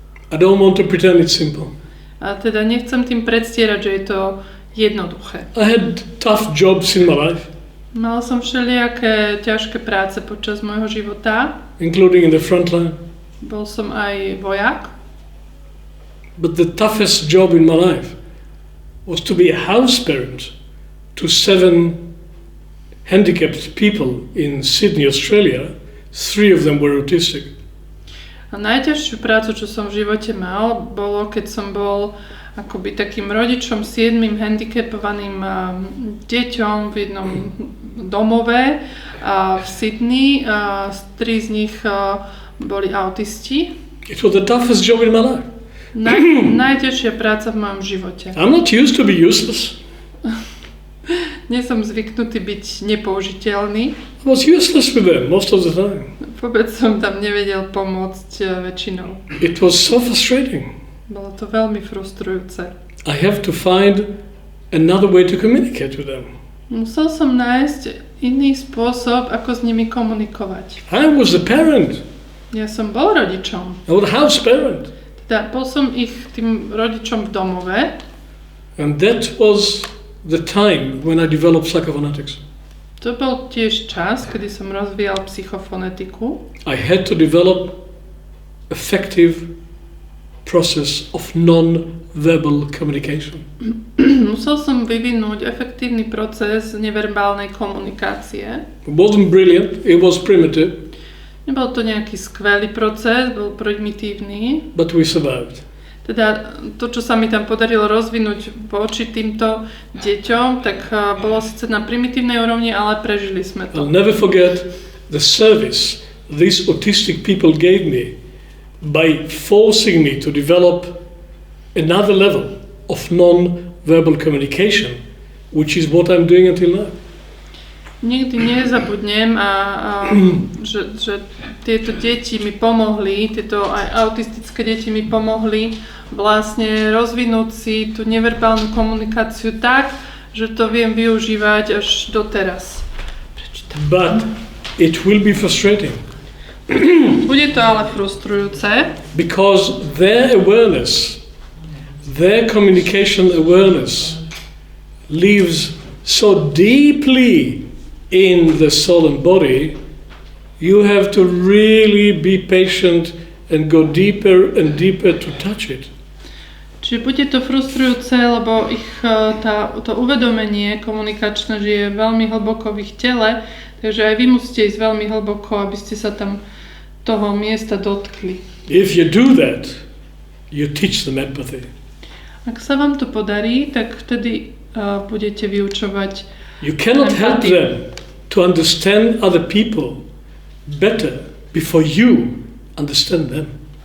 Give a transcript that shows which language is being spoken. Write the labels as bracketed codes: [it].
[en] I don't want to pretend it's simple. [sk] A teda nechcem tým predstierať, že je to jednoduché. [en] I had tough jobs in my life. [sk] Mal som všelijaké ťažké práce počas môjho života. [en] Including in the front line. [sk] Bol som aj vojak. [en] But the toughest job in my life was to be a house parent to 7 handicapped people in Sydney, Australia. 3 of them were autistic. [sk] A najťažšiu prácu, čo som v živote mal, bolo, keď som bol akoby takým rodičom 7 handicapovaným deťom v jednom domove v Sydney. 3 z nich boli autisti. [en] It was the toughest job in my life. [sk] Najťažšia práca v mojom živote. [en] I'm not used to be useless. [sk] Nie som zvyknutý byť nepoužiteľný. [en] I was useless with them most of the time. [sk] Vôbec som tam nevedel pomôcť väčšinou. [en] It was so frustrating. [sk] Bolo to veľmi frustrujúce. [en] I have to find another way to communicate with them. [sk] Musel som nájsť iný spôsob, ako s nimi komunikovať. [en] I was the parent. [sk] Ja som bol rodičom. [en] I was the house parent. [sk] Teda bol som ich tým rodičom v domove. [en] And that was the time when I developed psychophonetics. [sk] To bol tiež čas, kedy som rozvíjal psychofonetiku. [en] I had to develop effective process of non-verbal communication. [sk] Musel som vyvinúť efektívny proces neverbálnej komunikácie. [en] It wasn't brilliant, it was primitive. [sk] Nebol to nejaký skvelý proces, bol primitívny. [en] But we survived. [sk] Teda to, čo sa mi tam podarilo rozvinúť voči týmto deťom, tak bolo síce na primitívnej úrovni, ale prežili sme to. [en] I'll never forget the service these autistic people gave me by forcing me to develop another level of non-verbal communication, which is what I'm doing until now. [sk] Nikdy nezabudnem, že tieto deti mi pomohli, tieto aj autistické deti mi pomohli vlastne rozvinúť si tú neverbálnu komunikáciu tak, že to viem využívať až doteraz. [en] But it will be frustrating. [sk] Bude to ale frustrujúce. [en] Because their awareness, their communication awareness lives so deeply in the soul and body, you have to really be patient and go deeper and deeper to touch it. [sk] Čiže bude to frustrujúce, lebo ich to uvedomenie komunikačné žije veľmi hlboko v ich tele, takže aj vy musíte ísť veľmi hlboko, aby ste sa tam toho miesta dotkli. [en] If you do that, you teach them empathy. [sk] Ak sa vám to podarí, tak vtedy budete vyučovať [en] You cannot help them to understand other people better before you understand them.